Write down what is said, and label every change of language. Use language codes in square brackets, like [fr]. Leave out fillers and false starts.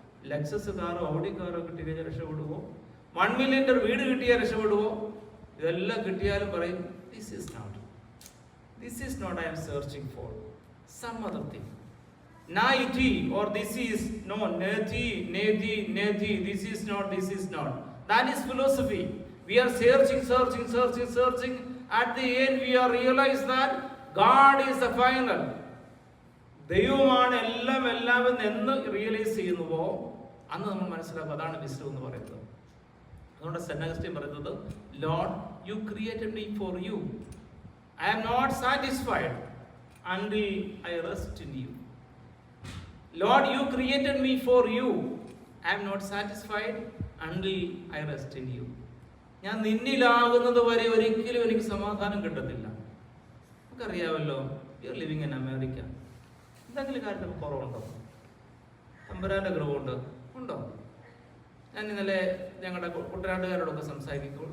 [ml] Lexus കാറോ Audi കാറോ കിട്ടി കഴിഞ്ഞാൽ രക്ഷപ്പെടുമോ? 1 million വീട് കിട്ടിയാൽ രക്ഷപ്പെടുമോ? ഇതെല്ലാം കിട്ടിയാലും പറയും [en] this is not I am searching for, some other thing. Na iti or this is no, neti, this is not. That is philosophy. We are searching. At the end we are realize that God is the final. [ml] ദൈവമാണ് എല്ലാം എന്ന് realise ചെയ്യുന്നുവോ അന്ന് നമ്മൾ മനസ്സിലാക്കും അതാണ് wisdom എന്ന് പറയുന്നത്. അതുകൊണ്ട് സെന്റ് അഗസ്റ്റിൻ പറയുന്നത്, [en] Lord you created me for you, I am not satisfied. until I rest in you. Lord, you created me for you. I am not satisfied until I rest in you. [ml] ഞാൻ നിന്നിലാകുന്നത് വരെ ഒരിക്കലും എനിക്ക് സമാധാനം കിട്ടത്തില്ല. നമുക്കറിയാമല്ലോ, [en] You are living in America. [ml] എന്തെങ്കിലും കാര്യത്തിൽ കുറവുണ്ടോ? തമ്പുരാൻ്റെ കൃപയുണ്ട് ഉണ്ടോ? ഞാൻ ഇന്നലെ ഞങ്ങളുടെ കുട്ടനാട്ടുകാരോടൊക്കെ സംസാരിക്കും.